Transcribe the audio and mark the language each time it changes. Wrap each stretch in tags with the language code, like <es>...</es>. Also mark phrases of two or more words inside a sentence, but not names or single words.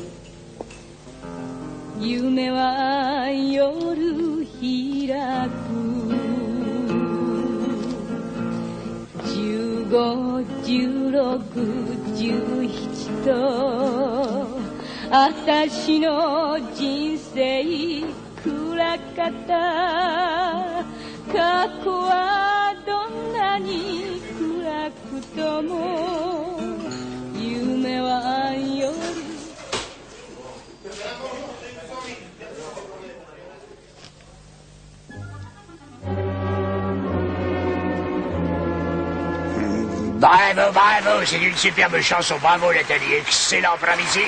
<ja>夢は夜開く15、16、17と私の人生暗かった過去はどんなに暗くとも夢は夜</ja> <fr>Bravo, bravo, c'est une superbe chanson. Bravo, Nathalie. Excellent, bravissime.</fr>